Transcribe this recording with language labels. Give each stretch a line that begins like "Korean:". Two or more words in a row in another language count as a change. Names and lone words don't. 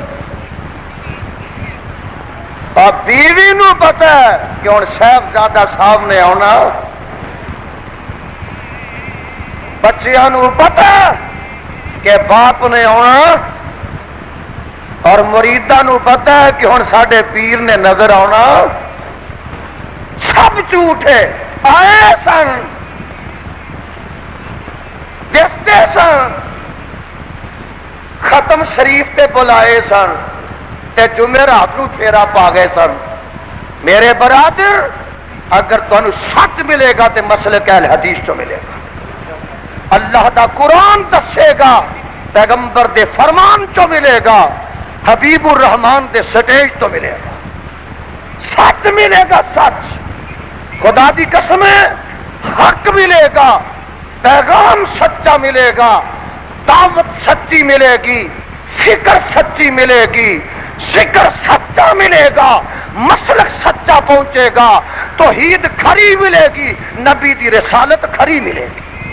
Punjabi: اور بیوی نو پتہ ہے کہ ہن صاحبزادہ صاحب نے آنا، بچیاں نو پتہ ہے کہ باپ نے آنا، اور مریداں نو پتہ ہے کہ ہن ساڈے پیر نے نظر آنا۔ سب جھوٹے آئے سن، دستے سن، ختم شریف تے بلائے سن تے جمعرات نو پھیرا پا گئے سن۔
Urdu: میرے برادر، اگر تمہیں سچ ملے گا تو مسلک اہل حدیث تو ملے گا،
Punjabi: اللہ دا قرآن دسے گا، پیغمبر دے فرمان چو ملے گا، حبیب الرحمان دے سٹیج تو ملے گا، سچ ملے گا، سچ خدا دی قسم ہے، حق ملے گا، پیغام سچا ملے گا، دعوت سچی ملے گی، فکر سچی ملے گی، ذکر سچا ملے گا، مسلک سچا پہنچے گا، توحید کھری ملے گی، نبی دی رسالت کھری ملے گی۔